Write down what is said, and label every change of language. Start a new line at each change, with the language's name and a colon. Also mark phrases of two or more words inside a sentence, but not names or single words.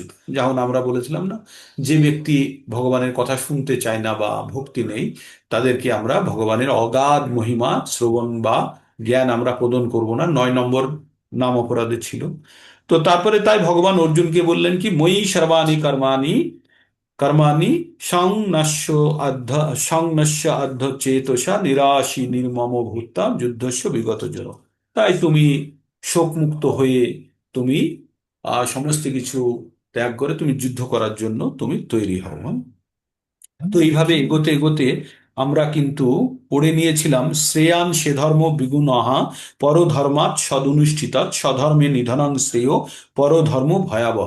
Bangla: যেমন আমরা বলেছিলাম না, যে ব্যক্তি ভগবানের কথা শুনতে চায় না বা ভক্তি নেই, তাদেরকে আমরা ভগবানের অগাধ মহিমা শ্রবণ বা জ্ঞান আমরা প্রদান করব না। 9 নম্বর নাম অপরাধে ছিল। তো তারপরে তাই ভগবান অর্জুনকে বললেন কি,
Sanskrit: মই সর্বাণি কর্মাণি কর্মাণি সংনশ্য আধ্য চেতসা নিরাশী নির্মম ভূতা যুদ্ধস্য বিগত জন।
Bangla: তাই তুমি শোকমুক্ত হয়ে তুমি সমস্ত কিছু ত্যাগ করে তুমি যুদ্ধ করার জন্য তুমি তৈরি হও। হ্যাঁ? তো এইভাবে এগোতে এগোতে আমরা কিন্তু পড়ে নিয়েছিলাম
Sanskrit: শ্রেয়ান সে ধর্ম বিগুণহা পরধর্মাৎ সদনুষ্ঠিতাৎ স্বধর্মে নিধনাং শ্রেয় পরধর্ম ভয়াবহ।